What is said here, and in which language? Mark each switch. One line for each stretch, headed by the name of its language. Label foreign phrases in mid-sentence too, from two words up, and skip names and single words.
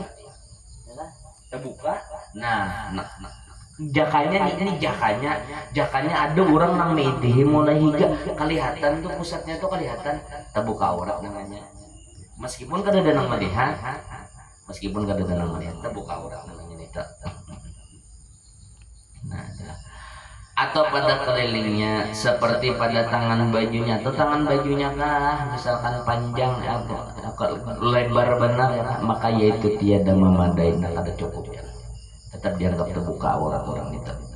Banjar: Terbuka. Nah, jakanya ini jakanya ada orang nang medhi mulai higa kelihatan tuh pusatnya tuh kelihatan terbuka aurat namanya. Meskipun kada ada nang melihat, terbuka aurat namanya nih. Nah, atau pada kelilingnya seperti pada tangan bajunya atau tangan bajunya kah misalkan panjang atau lebar benar ya, maka yaitu tiada memadai, nah kada cukup ya, tetap dianggap terbuka aurat orang itu.